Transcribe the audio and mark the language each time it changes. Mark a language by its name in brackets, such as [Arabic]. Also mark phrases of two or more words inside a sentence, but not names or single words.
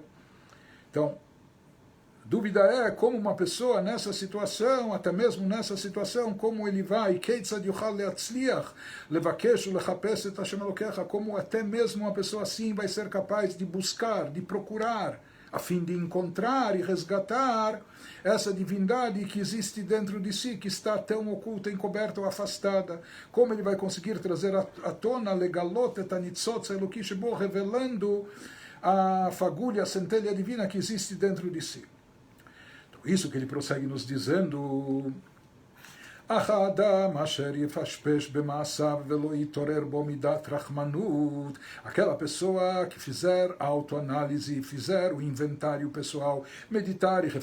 [Portuguese] Então, dúvida é como uma pessoa nessa situação, até mesmo nessa situação, como ele vai, como até mesmo uma pessoa assim vai ser capaz de buscar, de procurar a fim de encontrar e resgatar essa divindade que existe dentro de si, que está tão oculta, encoberta ou afastada. Como ele vai conseguir trazer à tona, [Hebrew] לגלות את הניצוץ אלוקי שבו, [Portuguese] revelando a fagulha, a centelha divina que existe dentro de si. Então, isso que ele prossegue nos dizendo: aquela pessoa que fizer a autoanálise, fizer o inventário pessoal, meditar e